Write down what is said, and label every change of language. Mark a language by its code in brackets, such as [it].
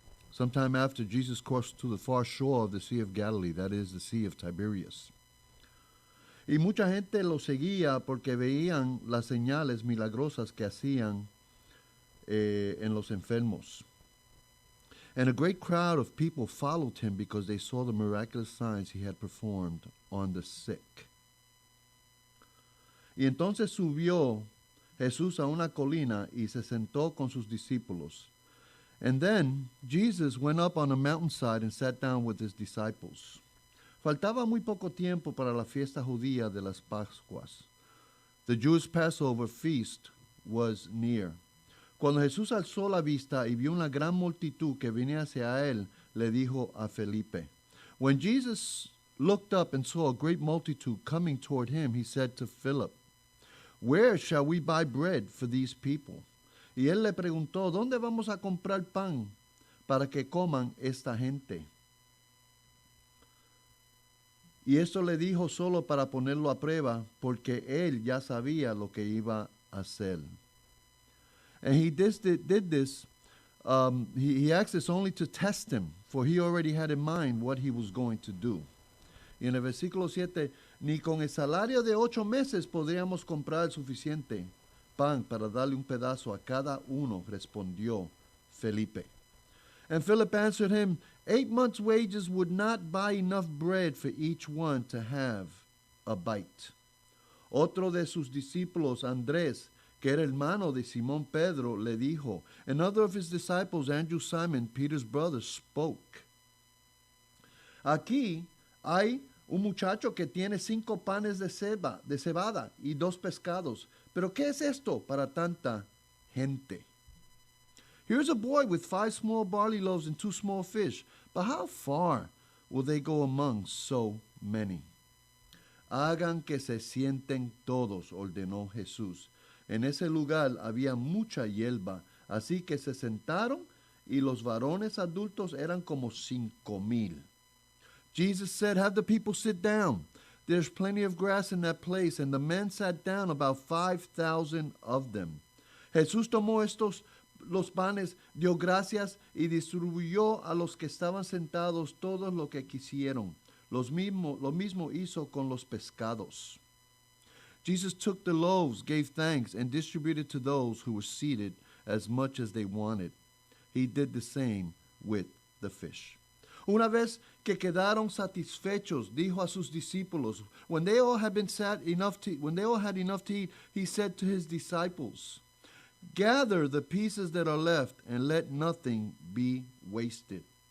[en] Sometime after, Jesus crossed to the far shore of the Sea of Galilee, that is, the Sea of Tiberias. [es] Y mucha gente lo seguía porque veían las señales milagrosas que hacían en los enfermos. [en] And a great crowd of people followed him because they saw the miraculous signs he had performed on the sick. [es] Y entonces subió Jesús a una colina y se sentó con sus discípulos. [en] And then Jesus went up on a mountainside and sat down with his disciples. [es] Faltaba muy poco tiempo para la fiesta judía de las Pascuas. [en] The Jewish Passover feast was near. [es] Cuando Jesús alzó la vista y vio una gran multitud que venía hacia él, le dijo a Felipe. [en] When Jesus looked up and saw a great multitude coming toward him, he said to Philip, "Where shall we buy bread for these people?" [es] Y él le preguntó, ¿dónde vamos a comprar pan para que coman esta gente? Y esto le dijo solo para ponerlo a prueba, porque él ya sabía lo que iba a hacer. [en] And he did this, he asked this only to test him, for he already had in mind what he was going to do. [es] Y en el versículo 7, ni con el salario de 8 meses podríamos comprar el suficiente pan para darle un pedazo a cada uno, respondió Felipe. [en] And Philip answered him, 8 months' wages would not buy enough bread for each one to have a bite. [es] Otro de sus discípulos, Andrés, que era hermano de Simón Pedro, le dijo. [en] Another of his disciples, Andrew Simon, Peter's brother, spoke. [es] Aquí hay un muchacho que tiene 5 panes de cebada y 2 pescados. Pero ¿qué es esto para tanta gente? [en] Here's a boy with 5 small barley loaves and 2 small fish. But how far will they go among so many? [es] Hagan que se sienten todos, ordenó Jesús. En ese lugar había mucha hierba, así que se sentaron y los varones adultos eran como 5,000. [en] Jesus said, have the people sit down. There's plenty of grass in that place, and the men sat down, about 5,000 of them. [es] Jesús tomó los panes, dio gracias y distribuyó a los que estaban sentados todo lo que quisieron. Lo mismo hizo con los pescados. [en] Jesus took the loaves, gave thanks, and distributed to those who were seated as much as they wanted. He did the same with the fish. [es] Una vez que quedaron satisfechos, dijo a sus discípulos, [en] when they all had enough to eat, he said to his disciples, gather the pieces that are left and let nothing be wasted.